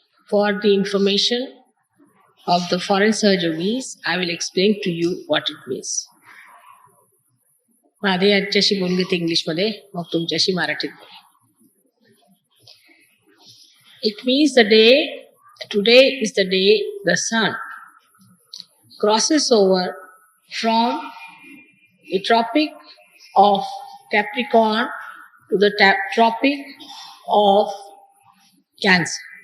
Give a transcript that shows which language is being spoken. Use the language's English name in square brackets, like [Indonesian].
[English] For the information of the foreign surgeries, I will explain to you what it means. [Marathi] आधी याच्याशी बोलून घेते इंग्लिशमध्ये, मग तुमच्याशी मराठीत बोलेन. [English] It means today is the day the sun crosses over from the tropic of Capricorn to the tropic of Cancer.